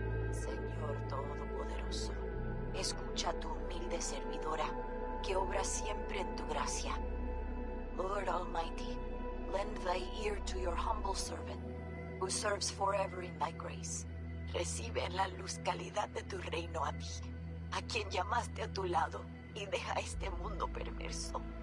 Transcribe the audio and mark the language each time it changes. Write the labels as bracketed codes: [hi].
[es] Señor Todopoderoso, escucha a tu humilde servidora, que obra siempre en tu gracia. [en] Lord Almighty, lend thy ear to your humble servant, who serves forever in thy grace. [es] Recibe en la luz calidad de tu reino a mí, a quien llamaste a tu lado, y deja este mundo perverso.